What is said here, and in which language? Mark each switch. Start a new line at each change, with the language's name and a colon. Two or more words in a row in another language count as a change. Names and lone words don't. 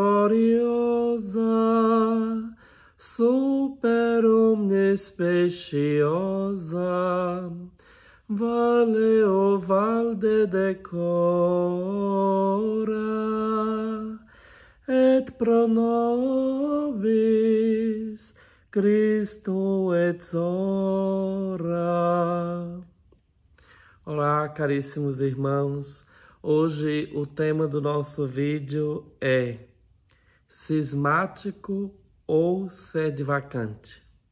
Latin: gloriosa, super omnes speciosa, Vale o valde decora, et pro nobis Cristo exora.
Portuguese: Olá, caríssimos irmãos. Hoje o tema do nosso vídeo é cismático ou sede vacante.